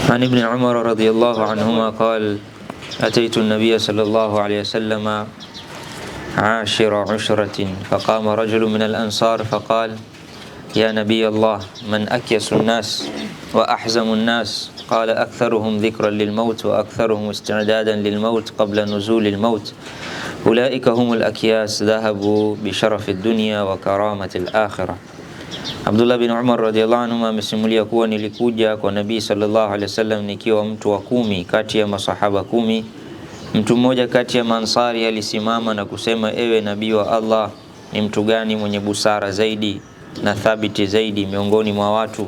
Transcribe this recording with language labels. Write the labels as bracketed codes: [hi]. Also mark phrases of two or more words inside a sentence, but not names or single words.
[ar] عن ابن عمر رضي الله عنهما قال أتيت النبي صلى الله عليه وسلم عاشر عشرة فقام رجل من الأنصار فقال يا نبي الله من أكيس الناس وأحزم الناس؟ قال أكثرهم ذكرا للموت وأكثرهم استعدادا للموت قبل نزول الموت أولئك هم الأكياس ذهبوا بشرف الدنيا وكرامة الآخرة. [sw] Abdullah bin Umar [ar] رضي الله عنه [sw] amesimulia kuwa nilikuja kwa Nabii [ar] صلى الله عليه وسلم [sw] nikiwa mtu wa 10 kati ya masahaba 10. Mtu mmoja kati ya Mansari alisimama na kusema, ewe Nabii wa Allah, ni mtu gani mwenye busara zaidi na thabiti zaidi miongoni mwa watu?